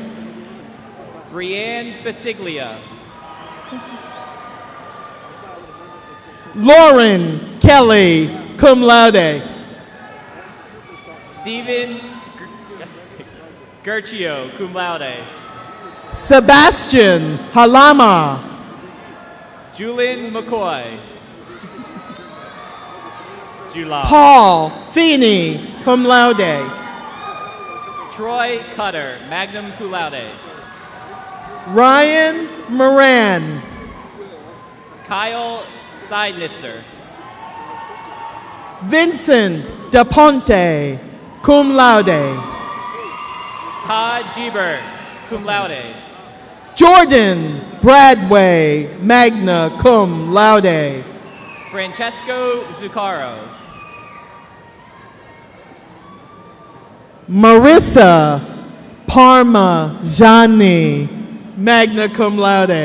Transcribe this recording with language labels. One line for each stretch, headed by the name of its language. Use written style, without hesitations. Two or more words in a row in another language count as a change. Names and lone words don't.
English: Brianne Basiglia. Lauren Kelly,
Latin: cum laude.
English: Stephen Gerchio,
Latin: cum laude.
English: Sebastian Halama. Julian McCoy. July. Paul Feeney,
Latin: cum laude.
English: Troy Cutter,
Latin: magna cum laude.
English: Ryan Moran. Kyle Seidnitzer. Vincent DePonte,
Latin: cum laude.
English: Todd Gebert,
Latin: cum laude.
English: Jordan Bradway,
Latin: magna cum laude.
English: Francesco Zuccaro. Marissa Parmigiani,
Latin: magna cum laude.